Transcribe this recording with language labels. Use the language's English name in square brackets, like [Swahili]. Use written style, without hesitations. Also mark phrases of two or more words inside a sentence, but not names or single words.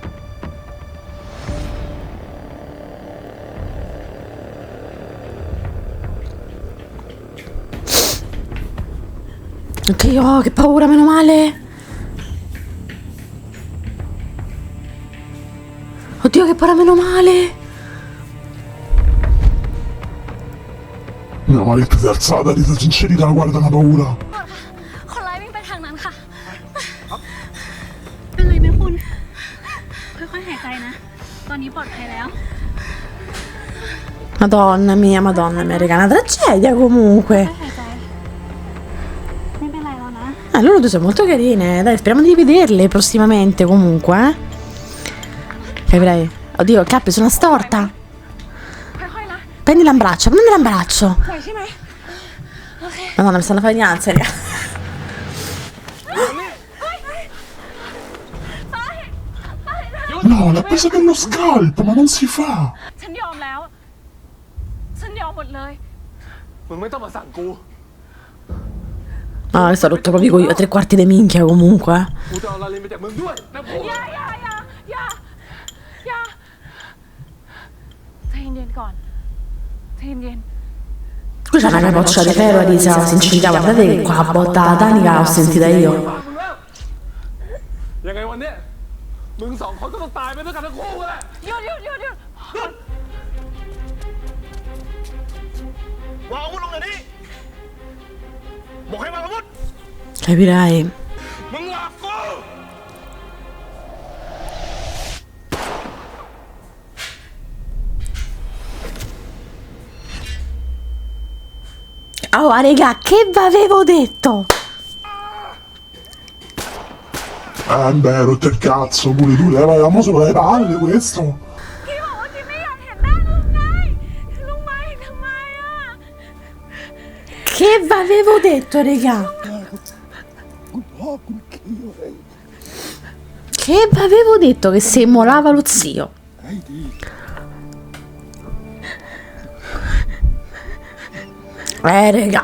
[Italian] Anche io, che paura, meno male. Oddio, che paura, meno male. Meno male che ti sei alzata, Arisa sincerità, guarda una paura. [Thai] คนร้ายวิ่งไปทางนั้นค่ะ เป็นไรไหมคุณ ค่อยๆหายใจนะ ตอนนี้ปลอดภัยแล้ว [Italian] Madonna mia, raga, una tragedia comunque. [Thai] หายใจ ไม่เป็นไรแล้วนะ [Italian] Loro due sono molto carine, dai, speriamo di vederle prossimamente comunque, eh. Capirai? Oddio, Cap, sono storta. [Thai] ค่อยๆนะ [Italian] Prendila in braccio, prendila in braccio. [Thai] ปล่อยใช่ไหม [Italian] Madonna, mi stanno a fare di ansia, raga. No, l'ha presa per lo scalpo, ma non si fa. [Thai] ฉันยอมแล้ว ฉันยอมหมดเลย มึงไม่ต้องมาสั่งกู [Italian] Ah, è stato rotto proprio a 3/4 di minchia comunque. [Thai] กูจะเอาลาลินไปจากมึงด้วยนะพูด อย่าใจเย็นๆก่อนใจเย็น [Italian] Qui c'è una capoccia di ferro, Elisa, sincerità, guardate che qua botta tanica l'ho sentita io. [Thai] ยังไงวันเนี้ยมึงสองคนก็ต้องตายไปด้วยกันทั้งคู่แหละ ๆหยุด วางอาวุธลงเดี๋ยวนี้บอกให้วางอาวุธ [Italian] Capirai. [Thai] มึงหลับกู [Italian] Oh, raga, che vi avevo detto? Beh, rotto il cazzo, pure tu, levavamo solo le palle, questo. [Thai] พี่บอกว่าพี่ไม่อยากเห็นหน้าลุงไงลุงมาเห็นทำไมอ่ะ [Italian] Che vi avevo detto, raga? Che vi avevo detto che se molava lo zio? Raga.